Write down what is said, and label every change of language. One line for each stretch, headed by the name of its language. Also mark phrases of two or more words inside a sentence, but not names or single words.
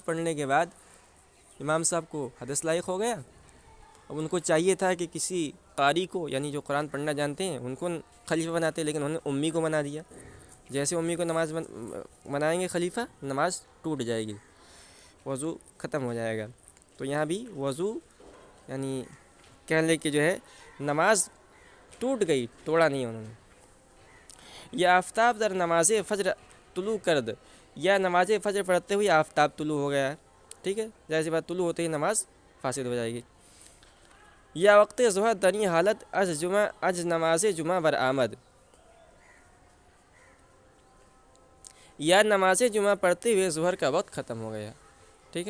Urdu: پڑھنے کے بعد امام صاحب کو حدث لاحق ہو گیا، اب ان کو چاہیے تھا کہ کسی قاری کو یعنی جو قرآن پڑھنا جانتے ہیں ان کو خلیفہ بناتے، لیکن انہوں نے امی کو بنا دیا، جیسے امی کو نماز بنائیں گے خلیفہ نماز ٹوٹ جائے گی، وضو ختم ہو جائے گا، تو یہاں بھی وضو یعنی کہہ لیں کہ جو ہے نماز ٹوٹ گئی، توڑا نہیں انہوں نے۔
Persian: یا آفتاب در نماز فجر طلوع کرد،
Urdu: یا نماز فجر پڑھتے ہوئے آفتاب طلوع ہو گیا ہے، ٹھیک ہے، ظاہر سی بات طلوع ہوتے ہی نماز فاسد ہو جائے گی۔
Persian: یا وقت ظہر دنی حالت از نماز جمعہ بر آمد،
Urdu: یا نماز جمعہ پڑھتے ہوئے ظہر کا وقت ختم ہو گیا، ٹھیک ہے۔